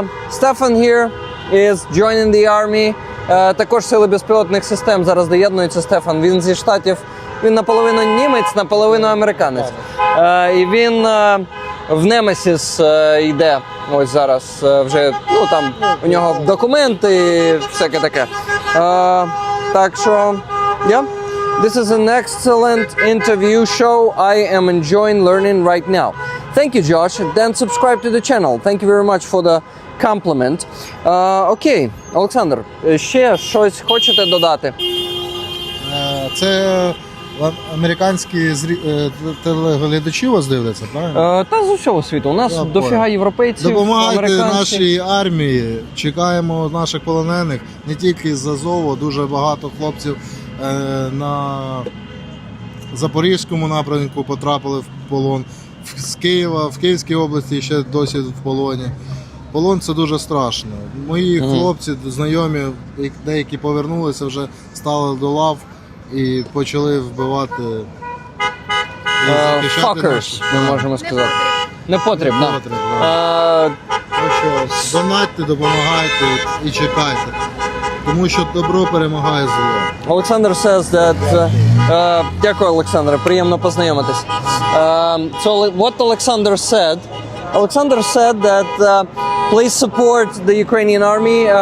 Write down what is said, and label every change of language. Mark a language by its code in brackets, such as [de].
[en] Stefan here is joining the army. [uk] Також сили безпілотних систем зараз доєднується Стефан. Він зі Штатів. Він наполовину німець, наполовину американець. І він в Немесіс йде. Ось зараз вже, там у нього документи, всяке таке. Так що, [en] yeah. This is an excellent interview show. I am enjoying learning right now. Thank you, Josh. Then subscribe to the channel. Thank you very much for the compliment. [uk] Окей, Олександр, ще щось хочете додати? Це американські телеглядачі вас дивляться, правильно? Та з усього світу. У нас дофіга європейців, Допомагайте американців. нашій армії, чекаємо наших полонених, не тільки з Азову, дуже багато хлопців на Запорізькому напрямку потрапили в полон, з Києва, в Київській області ще досі в полоні. Полон – це дуже страшно. Мої хлопці, знайомі, деякі повернулися, вже стали до лав і почали вбивати і захищати [en] Fuckers, [uk] ми можемо сказати. Не потрібно. Так що донатьте, допомагайте і чекайте. Тому що добро перемагає зло. [en] Alexander says that... [uk] дякую, Олександре, приємно познайомитись. [en] So what Alexander said that please support the Ukrainian army.